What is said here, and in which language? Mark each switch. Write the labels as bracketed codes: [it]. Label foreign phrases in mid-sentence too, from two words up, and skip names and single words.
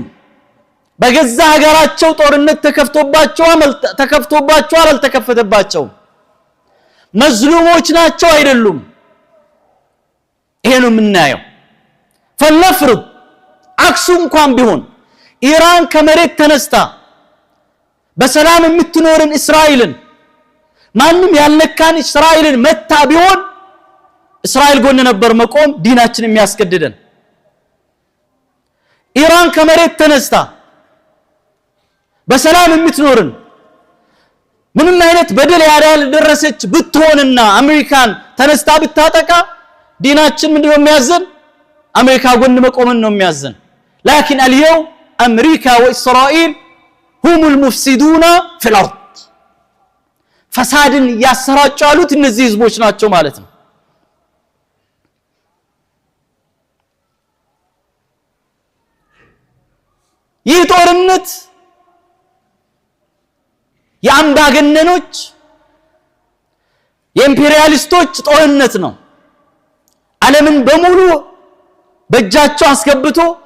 [am] በገዛ ሀገራቸው ጦርነት ተከፍቶባቸዋል አልተከፈተባቸውም? መዝሉሞች ናቸው አይደሉም? ይሄ ነው የምናየው። [ar] فلنفرض عكس [am] እንኳን ቢሆን ኢራን ከመሬት ተነስታ በሰላም የምትኖርን እስራኤልን ማንም ያልነካን እስራኤልን መታ ቢሆን እስራኤል ጎን ነበር መቆም ዲናችን የሚያስገድደን። ኢራን ከመሬት ተነስታ በሰላም የምትኖርን ምንም አይነት በደል ያልደረሰች ብትሆንና አሜሪካን ተነስታ ብታጠቃ ዲናችን ምንድነው የሚያዘን? አሜሪካ ጎን መቆምን ነው የሚያዘን። [ar] لكن اليوم أمريكا وإسرائيل هم المفسدون في الأرض [am] فسادን ያሰራጩ ያሉት እነዚህ ህዝቦች ናቸው ማለት ነው። ይህ ጦርነት የአምባገነኖች የኢምፔሪያሊስቶች ጦርነት ነው። ዓለምን በሙሉ በእጃቸው አስገብቶ